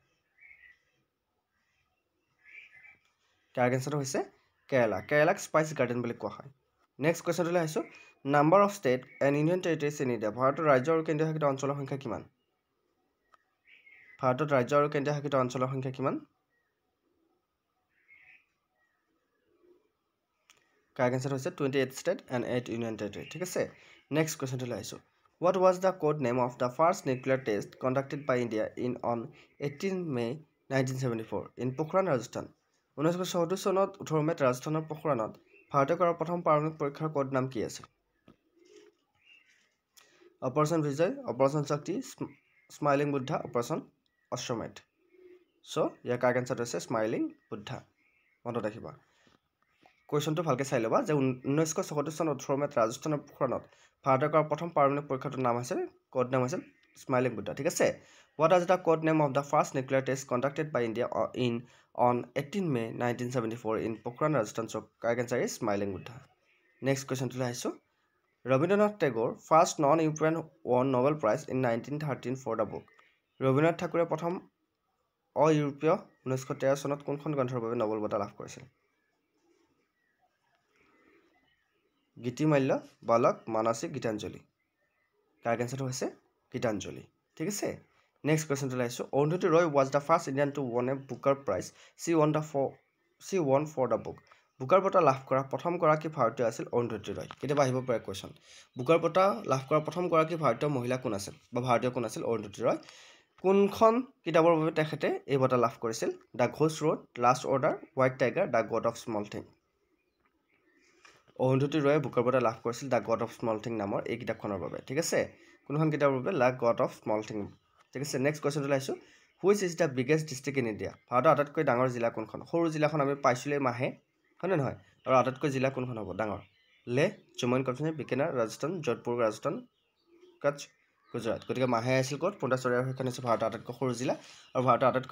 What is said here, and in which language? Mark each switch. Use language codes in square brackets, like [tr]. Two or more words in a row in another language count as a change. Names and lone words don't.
[as] তাৰ আনসাৰটো হৈছে কেৰালাক [en] spice garden [as] বুলি কোৱা হয় [en] next questionটো [as] লাইছো [en] number of state and union territories in India [as] ভাৰতৰ ৰাজ্য আৰু কেন্দ্ৰীয় শাসিত অঞ্চলৰ সংখ্যা কিমান ভাৰতত ৰাজ্য আৰু কেন্দ্ৰীয় শাসিত অঞ্চলৰ সংখ্যা কিমান [en] correct answer [as] হৈছে [en] 28 state and 8 union territory [as] ঠিক আছে [en] next questionটো [as] লাইছো [en] what was the code name of the first nuclear test conducted by India on 18 May 1974 in Pokhran Rajasthan [as] 1974 চনত 18 মেত ৰাজস্থানৰ পোখৰাণত ভাৰতে কৰা প্ৰথম পাৰমাণৱিক পৰীক্ষাৰ কোড নাম কি আছিল অপাৰেশ্যন বিজয় অপাৰেশ্যন শক্তি স্মাইলিং বুদ্ধা অপাৰেশ্যন অশ্বমেধ সো ইয়াৰ [en] correct answerটো [as] হৈছে স্মাইলিং বুদ্ধা মনত ৰাখিবা কোৱেশ্চনটো ভালকৈ চাই ল'বা যে 1974 চনত 18 মেত ৰাজস্থানৰ পোখৰাণত ভাৰতে কৰা প্ৰথম পাৰমাণৱিক পৰীক্ষাটোৰ নাম আছিল কোড নাম আছিল স্মাইলিং বুদ্ধা ঠিক আছে [en] what is the code name of the first nuclear test conducted by India on 18 May 1974 in Pokhran Rajasthan so correct answer is smiling buddha next question to laisu Rabindranath Tagore first non-European won Nobel Prize in 1913 for the book [as] Rabindranath Tagore প্ৰথম অ-ইউৰোপীয় 1913 চনত কোনখন গ্ৰন্থৰ বাবে নোবেল বঁটা লাভ কৰিছিল গীতিমাল্য বালক মানসিক গীতাঞ্জলি [en] correct answerটো [as] হৈছে গীতাঞ্জলি ঠিক আছে [en] next question [as] to লাইছো অৰুন্ধতী ৰয় [en] was the first Indian to win a Booker Prize she won for the book [as] বুকাৰ বঁটা লাভ কৰা প্ৰথম গৰাকী ভাৰতীয় আছিল অৰুন্ধতী ৰয় কেতিয়াবা আহিব পাৰে কোৱেশ্চন বুকাৰ বঁটা লাভ কৰা প্ৰথম গৰাকী ভাৰতীয় মহিলা কোন আছিল বা ভাৰতীয় কোন আছিল অৰুন্ধতী ৰয় কোনখন কিতাপৰ বাবে তেখেতে এই বঁটা লাভ কৰিছিল দ্য ঘোষ্ট ৰোড লাষ্ট অৰ্ডাৰ হোৱাইট টাইগাৰ দ্য গড অফ স্মল থিং অৰুন্ধতী ৰয়ে বুকাৰ বঁটা লাভ কৰিছিল দ্য গড অফ স্মল থিং নামৰ এই কিতাপখনৰ বাবে ঠিক আছে কোনখন কিতাপৰ বাবে দ্য গড অফ স্মল থিং ঠিক আছে [en] next questionটো [as] লাইছো [en] which is the biggest district in India [as] ভাৰতৰ আটাইতকৈ ডাঙৰ জিলা কোনখন সৰু জিলাখন আমি পাইছিলেই মাহে হয়নে নহয় আৰু আটাইতকৈ জিলা কোনখন হ'ব ডাঙৰ লে জম্মু এণ্ড কাশ্মীৰ বিকানেৰ ৰাজস্থান যোধপুৰ ৰাজস্থান কচ্ছ গুজৰাট গতিকে মাহে আছিল ক'ত পণ্টাচৰীয়া সেইখন হৈছে ভাৰতৰ আটাইতকৈ সৰু জিলা আৰু ভাৰতৰ আটাইতকৈ